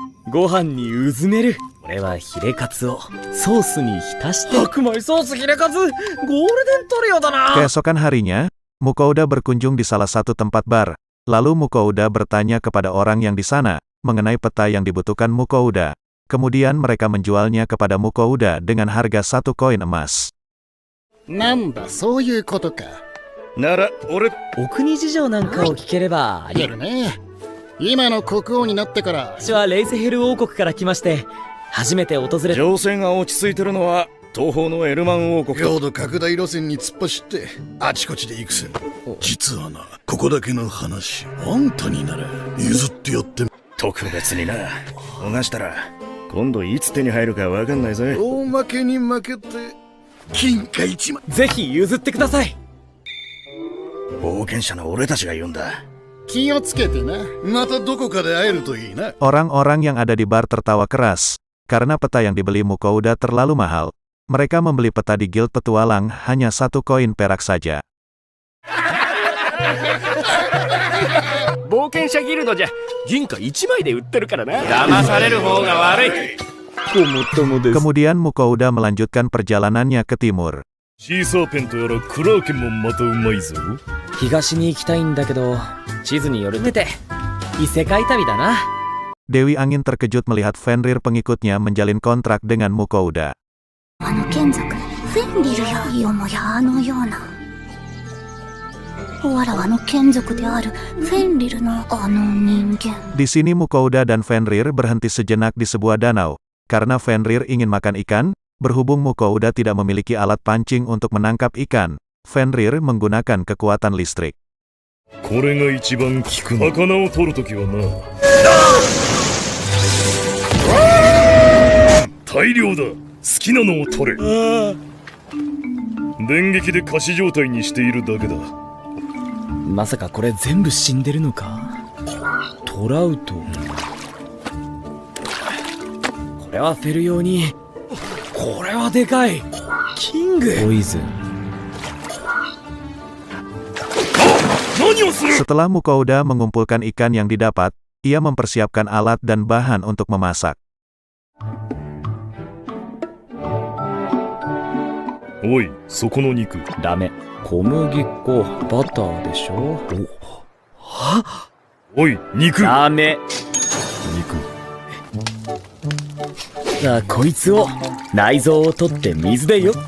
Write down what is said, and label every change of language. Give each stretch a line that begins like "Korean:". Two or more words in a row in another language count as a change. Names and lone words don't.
Japanese: ご飯にうずめる。俺はヒレカツをソースに浸して。白米ソースヒレカツ、ゴールデントリオだな。
Indonesian: Keesokan harinya, Mukouda berkunjung di salah satu tempat bar. Lalu Mukouda bertanya kepada orang yang di sana mengenai peta yang dibutuhkan Mukouda. Kemudian mereka menjualnya kepada Mukouda dengan harga 1 koin emas.
Japanese: なんだ、そういうことか。なら俺お国事情なんかを聞ければありやるね。今の国王になってから。私はレイセヘル王国から来まして、初めて訪れた。情勢が落ち着いてるのは東方のエルマン王国と。領土拡大路線に突っ走ってあちこちで行くせ。実はな、ここだけの話、あんたになら譲ってやって。特別にな。逃したら今度いつ手に入るかわかんないぜ。大負けに負けて金貨1枚。ぜひ譲ってください。冒険者の俺たちが言うんだ。気をつけてな。またどこかで会えるといいな。
Indonesian: Orang-orang yang ada di bar tertawa keras karena peta yang dibeli Mukouda terlalu mahal. Mereka membeli peta di Guild Petualang hanya 1 koin perak saja.
Japanese: 冒険者ギルドじゃ銀貨1枚で売ってるからな。騙される方が悪い。ごもっともです。
Indonesian: Kemudian Mukouda melanjutkan perjalanannya ke timur.
Japanese: シーサーペントやらクラーケンもまたうまいぞ。東に行きたいんだけど、地図によるて異世界旅だな。
Indonesian: Dewi Angin terkejut melihat Fenrir pengikutnya menjalin kontrak dengan Mukouda.
Japanese: あの眷属、フェンリルやよもやあのような。わらわの眷属であるフェンリルのあの人間。
Indonesian: Di sini Mukouda dan Fenrir berhenti sejenak di sebuah danau. Karena Fenrir ingin makan ikan, berhubung Mukouda tidak memiliki alat pancing untuk menangkap ikan, Fenrir menggunakan kekuatan listrik.
Japanese: これが一番効くの。魚を取るときはな。大量だ。好きなのを取れ。電撃で仮死状態にしているだけだ。まさかこれ全部死んでるのか。トラウト。これはフェル用に。これはでかい。キング。ポイズン。
Indonesian: Setelah Mukouda mengumpulkan ikan yang didapat, ia mempersiapkan alat dan bahan untuk memasak.
Japanese: Oi, そこの肉。ダメ。小麦粉、バターでしょ。おい、肉。ダメ。さあ、こいつを内臓を取って水でよ。